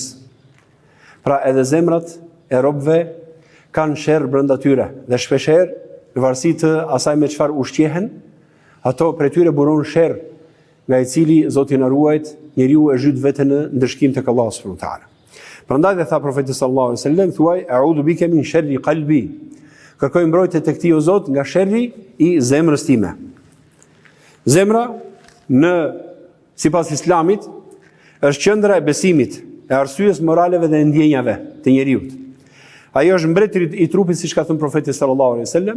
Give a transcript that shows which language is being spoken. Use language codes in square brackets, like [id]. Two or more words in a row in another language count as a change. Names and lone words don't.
[sq] Pra edhe zemrat e robëve kanë sherr brenda tyre dhe shpeshherë në varësi të asaj me çfarë ushqehen, ato prej tyre buron sherr, nga i cili Zoti na ruajt, njeriu e zhyt veten në ndëshkim tek Allahu [ar] subhanahu wa taala. [sq] Prandaj dhe tha profeti [ar] sallallahu alaihi wasallam, [sq] thuaj [ar] a'udhu bika min sharri qalbi. [sq] Kërkoj mbrojtje tek ti o Zot nga sherri i zemrës time. Zemra sipas Islamit është qendra e besimit, e arsyes moraleve dhe ndjenjave të njeriu. Ajo është mbretëri i trupit, siç ka thënë profeti [ar] sallallahu alaihi wasallam.